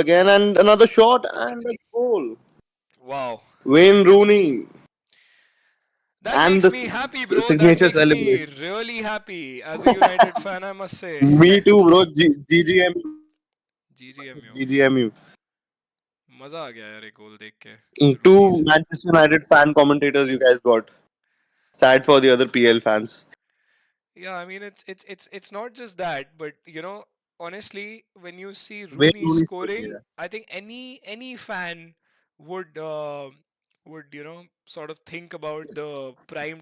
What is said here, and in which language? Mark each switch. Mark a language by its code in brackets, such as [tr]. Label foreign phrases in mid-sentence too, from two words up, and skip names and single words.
[en] again and another shot and a goal. Wow. Wayne Rooney That and makes the me happy, bro. That signature makes me celebration. really happy as a United fan, I must say. Me too, bro. GGMU. GGMU. GGMU. [hi] मजा आ गया यार ये गोल देख के रूनी Two से. [en] Manchester United fan commentators you guys got. Sad for the other PL fans. Yeah, I mean it's not just that, but honestly, when you see Wayne Rooney Rooney. scoring, Yeah. I think any fan would would, sort of think about the prime